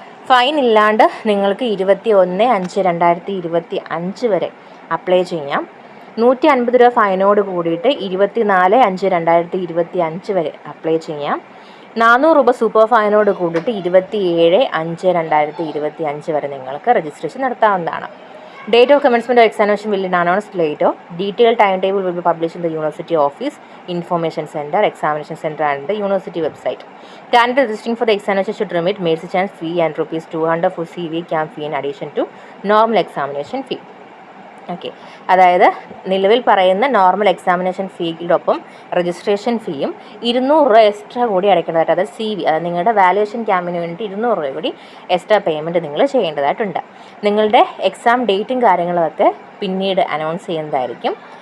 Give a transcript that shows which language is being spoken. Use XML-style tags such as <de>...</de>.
<ml>Fine ഇല്ലാണ്ട് നിങ്ങൾക്ക് 21/5/2025 വരെ അപ്ലൈ ചെയ്യാം. 150 രൂപ ഫൈനോട് കൂടിയിട്ട് 24/5/2025 വരെ അപ്ലൈ ചെയ്യാം. 400 രൂപ സൂപ്പർ ഫൈനോട് കൂടിയിട്ട് 27/5/2025 വരെ നിങ്ങൾക്ക് രജിസ്ട്രേഷൻ നടത്താവുന്നതാണ്.</ml> <en>Date of commencement of examination will be announced later. Detailed timetable will be published in the University Office, Information Center, Examination Center and the University website. Candidate registering for the examination should remit Mercy Chance fee and ₹200 for CV camp fee in addition to normal examination fee.</en> <ml>Okay, അതായത് നിലവിൽ പറയുന്ന normal examination ഫീയോടൊപ്പം registration ഫീയും 200 രൂപ extra കൂടി അടയ്ക്കേണ്ടതായിട്ട്, അതായത് CV, അതായത് നിങ്ങളുടെ valuation ക്യാമ്പിന് വേണ്ടി 200 രൂപ കൂടി എക്സ്ട്രാ പേയ്മെൻറ്റ് നിങ്ങൾ ചെയ്യേണ്ടതായിട്ടുണ്ട്. നിങ്ങളുടെ എക്സാം ഡേറ്റും കാര്യങ്ങളൊക്കെ പിന്നീട് അനൗൺസ് ചെയ്യുന്നതായിരിക്കും.</ml>